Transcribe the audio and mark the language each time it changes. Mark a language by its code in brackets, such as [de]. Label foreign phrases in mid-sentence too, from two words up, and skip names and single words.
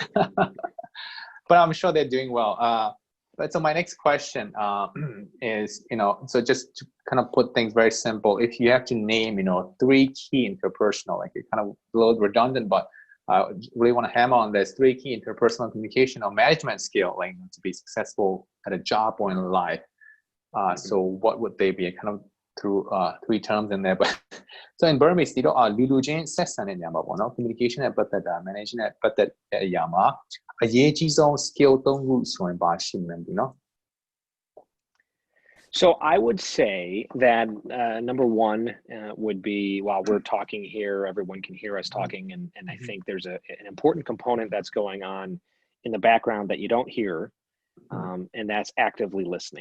[en] but I'm sure they're doing well. But so my next question is, you know, so just to kind of put things very simple, if you have to name, you know, three key interpersonal, like it's kind of a little redundant, but I really want to hammer on this three key interpersonal communication or management skill, like to be successful at a job or in life. Mhm. So what would they be? Kind of through three terms in there, but so in Burmese [my] ဒီတော့လူလူချင်းဆက်ဆံတဲ့နေရာမှာပေါ့နော် communication နဲ့ပတ်သက်တာ management နဲ့ပတ်သက်တဲ့အရာမှာအရေးကြီးဆုံး skill သုံးခုဆိုရင်ပါရှိမှန်းဒီနော် [en] So I would say that number one would be while we're talking here, everyone can hear us talking, and I think there's an important component that's going on in the background that you don't hear, and that's actively listening.